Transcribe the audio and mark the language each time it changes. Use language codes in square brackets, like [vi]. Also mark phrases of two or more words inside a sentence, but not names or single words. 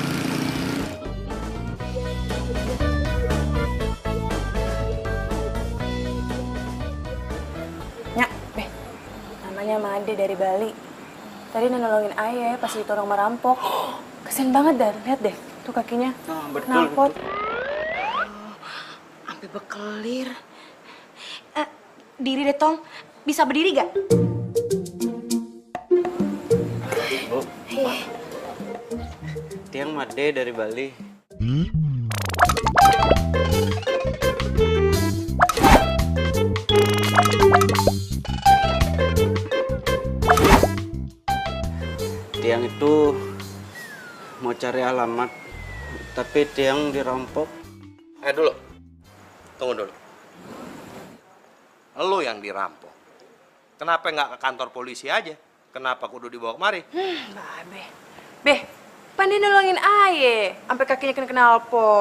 [id] Nyak, Beh, namanya Made dari Bali. Tadi nolongin ayah pas ditolong merampok. Kesian banget dah, lihat deh, tuh kakinya. Betul. Knalpot. Sampai bekelir. Diri deh, Tong. Bisa berdiri gak? Tiang Made dari Bali. Tiang itu mau cari alamat, tapi Tiang dirampok. Dulu. Tunggu dulu. Lu yang dirampok. Kenapa nggak ke kantor polisi aja? Kenapa kudu dibawa kemari? Beh, pan dia nolongin ayah, sampai kakinya kena knalpot.